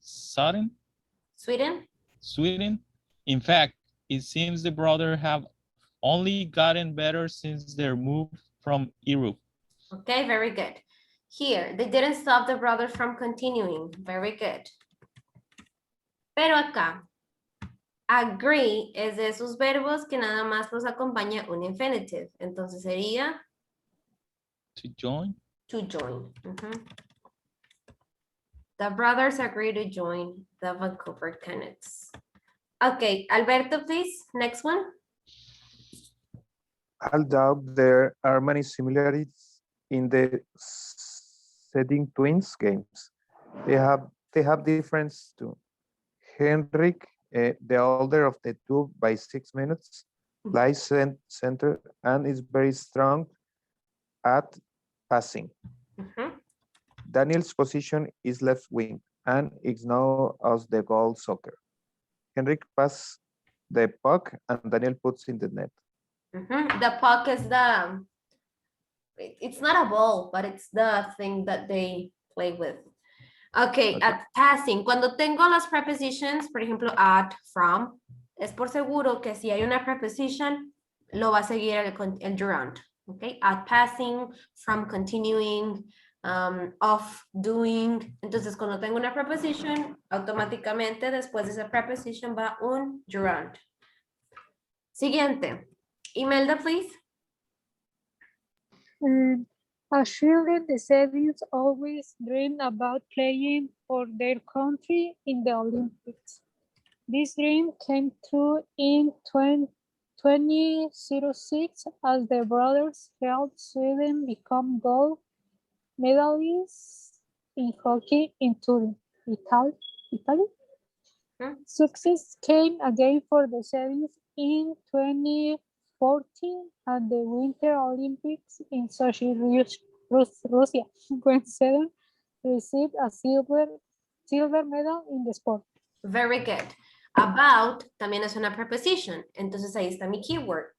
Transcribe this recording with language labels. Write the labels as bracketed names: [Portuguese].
[English] Sweden. Sweden. In fact, it seems the brothers have only gotten better since their move from Europe. Okay, very good. Here, they didn't stop the brothers from continuing. Very good. [Spanish] Pero acá, agree es de esos verbos que nada más los acompaña un infinitive. Entonces sería [English] To join? to join. The brothers agree to join the Vancouver Canucks. Okay, Alberto, please. Next one. Although there are many similarities in the setting twins games, they have difference too. Henrik, the older of the two by 6 minutes, lies center and is very strong at passing. Daniel's position is left wing and is known as the goal soccer. Henrik passes the puck and Daniel puts in the net. The puck is it's not a ball, but it's the thing that they play with. Okay, at passing, [Spanish] cuando tengo las prepositions, por ejemplo, at, from, es por seguro que si hay una preposition, lo va a seguir el gerund. [English] Okay, at passing, from continuing, of doing. [Spanish] Entonces, cuando tengo una preposition, automáticamente después de esa preposition va un gerund. Siguiente. Imelda, [English] please. As children, the Sevens always dreamed about playing for their country in the Olympics. This dream came true in 2006 as the brothers helped Sweden become gold medalists in hockey in Turin, Italy. Success came again for the Sevens in 2014 at the Winter Olympics in Sochi, Russia, when Sweden received a silver medal in the sport. Very good. [Spanish] About también es una preposition. Entonces ahí está mi keyword.